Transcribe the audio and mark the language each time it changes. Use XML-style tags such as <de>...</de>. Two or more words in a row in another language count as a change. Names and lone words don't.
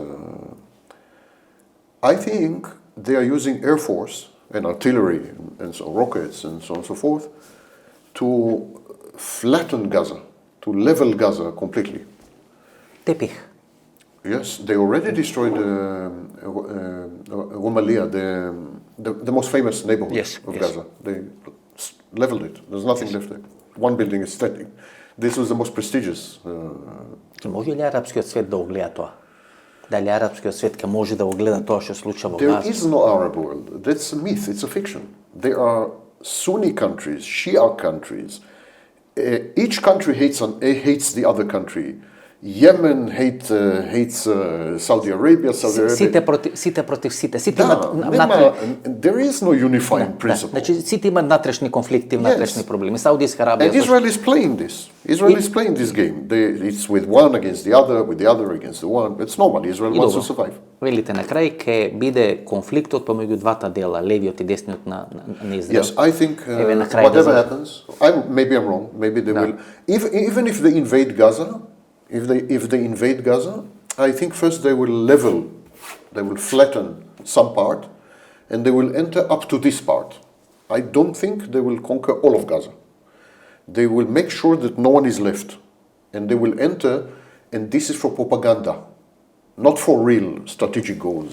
<en>I think they are using air force and artillery and so rockets and so on and so forth to flatten Gaza, to level Gaza completely.</en> <mk>Тепих.</mk> <en>Yes, they already destroyed Rumelia, the most famous neighborhood of Gaza. They leveled it. There's nothing left there. One building is standing. This was the most prestigious.</en> <mk>Може ли арапскиот свет да го гледа тоа? Дали арапскиот свет ќе може да го гледа тоа што се случува во Газа?</mk> <en>There is no Arab world. That's a myth. It's a fiction. There are Sunni countries, Shia countries. Each country hates the other country. Yemen hates Saudi Arabia.</en> <mk>Сите против сите.</mk> <en>There is no unifying principle.</en> <mk>Значи сите имаат внатрешни конфликти, внатрешни проблеми. Саудиска Арабија.</mk> <en>And Israel is playing this. Israel is playing this game. It's with one against the other, with the other against the one. It's normal. Israel wants to survive.</en> <mk>Велите на крај ќе биде конфликтот помеѓу двата дела, левиот и десниот на Израел.</mk> <en>Yes, I think whatever happens, maybe I'm wrong. Maybe they will. Even if they invade Gaza. If they invade Gaza, I think first they will level, they will flatten some part, and they will enter up to this part. I don't think they will conquer all of Gaza. They will make sure that no one is left, and they will enter, and this is for propaganda, not for real strategic goals.</en>